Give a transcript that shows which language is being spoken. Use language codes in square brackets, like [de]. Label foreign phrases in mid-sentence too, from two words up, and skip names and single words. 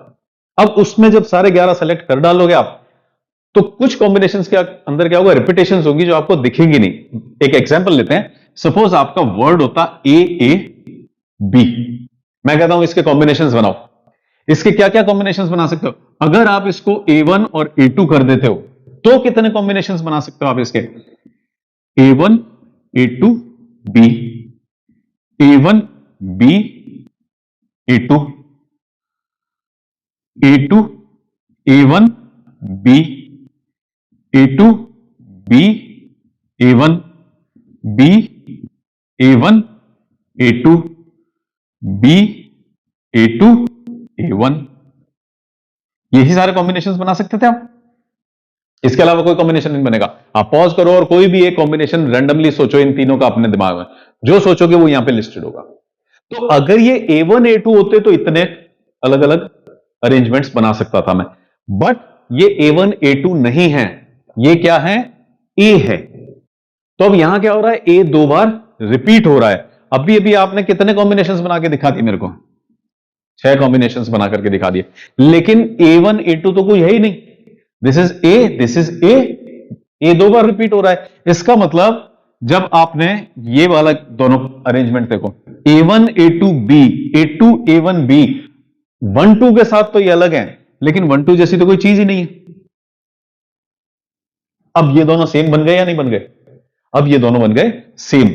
[hi] अब उसमें जब सारे 11 सिलेक्ट कर डालोगे आप, तो कुछ कॉम्बिनेशंस के अंदर क्या होगा, रिपीटेशंस होगी जो आपको दिखेंगी नहीं। एक एग्जांपल लेते हैं, सपोज आपका वर्ड होता AAB, मैं कहता हूं इसके कॉम्बिनेशंस बनाओ। इसके क्या क्या कॉम्बिनेशंस बना सकते हो, अगर आप इसको A1 और A2 कर देते हो तो कितने कॉम्बिनेशंस बना सकते हो आप इसके, A1 A2 B, A1 B A2, A2 A1 B, A2 B A1 B A1 A2 B A2 A1, यही सारे कॉम्बिनेशंस बना सकते थे आप। इसके अलावा कोई कॉम्बिनेशन नहीं बनेगा। आप पॉज करो और कोई भी एक कॉम्बिनेशन रैंडमली सोचो इन तीनों का अपने दिमाग में, जो सोचोगे वो यहां पे लिस्टेड होगा। तो अगर ये A1 A2 होते तो इतने अलग अलग अरेंजमेंट्स बना सकता था मैं, बट ये A1 A2 नहीं है, ये क्या है, A है। तो अब यहां क्या हो रहा है, A 2 बार रिपीट हो रहा है। अभी अभी आपने कितने कॉम्बिनेशंस बना के दिखा दिए मेरे को, 6 कॉम्बिनेशंस बना करके दिखा दिए, लेकिन A1 A2 तो कोई है ही नहीं। [en] this is [hi] A, [en] this is [hi] A 2 बार रिपीट हो रहा है। इसका मतलब जब आपने ये वाला दोनों अरेंजमेंट देखो, A1 A2 B, A2 A1 B, 1 2 के साथ तो ये अलग है, लेकिन 1 2 जैसी तो कोई चीज ही नहीं है। अब ये दोनों सेम बन गए या नहीं बन गए, अब ये दोनों बन गए सेम।